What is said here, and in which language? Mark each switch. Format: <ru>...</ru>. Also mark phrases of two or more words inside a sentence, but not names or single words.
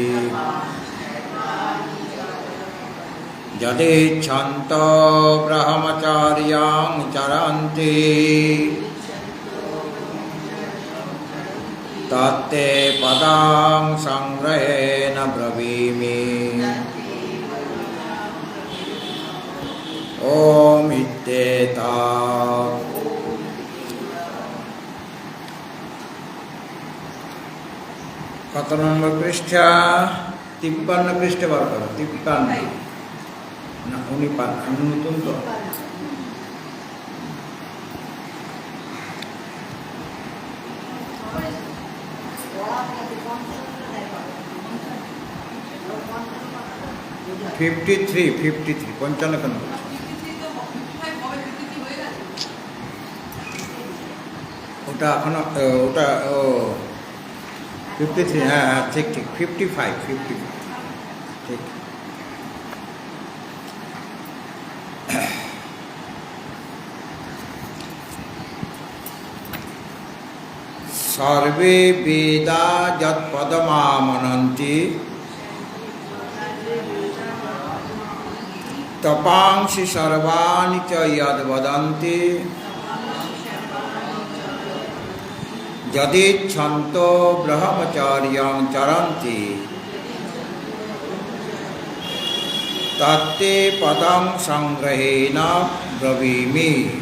<sa>यदिच्छन्तो ब्रह्मचर्यं चरन्ति तत्ते पदं संग्रहेण ब्रवीमि। ओम इत्येतत्।</sa> <bn>কত নম্বর পৃষ্ঠা? 53 পৃষ্ঠা বার করো। 53 না 49, আমি নতুন তো।</bn> <en>fifty three</en> <bn>55 কেন? ওটা এখনো ওটা 53, হ্যাঁ হ্যাঁ ঠিক 55 ঠিক।</bn> <sa>सर्वे वेदा यत्पदमामनन्ति तपांसि सर्वाणि च यद्वदन्ति यदिच्छन्तो ब्रह्मचर्यं चरन्ति तत्ते पदं संग्रहेण ब्रवीमि।</sa>